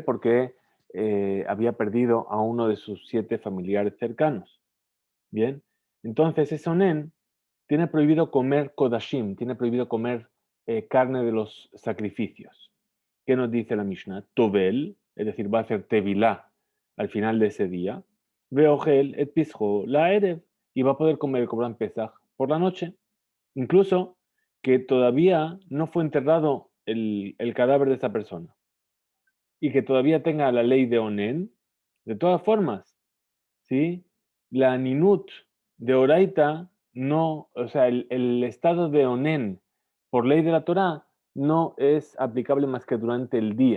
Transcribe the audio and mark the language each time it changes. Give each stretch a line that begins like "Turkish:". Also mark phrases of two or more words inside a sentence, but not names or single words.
Spanish: Porque había perdido a uno de sus 7 familiares cercanos. Bien. Entonces, ese Onen tiene prohibido comer kodashim, tiene prohibido comer carne de los sacrificios. ¿Qué nos dice la Mishnah? Tobel, es decir, va a hacer tevilá al final de ese día.
Hebrew: ואוכל את פסחו לערב,
Spanish: y va a poder comer el
Hebrew: קרבן פסח
Spanish: por la noche. Incluso que todavía no fue enterrado el cadáver de esa persona y que todavía tenga la ley de Onen. De todas formas, ¿sí? La ninut de Oraita no, o sea, el estado de Onen por ley de la Torá no es aplicable más que durante el día.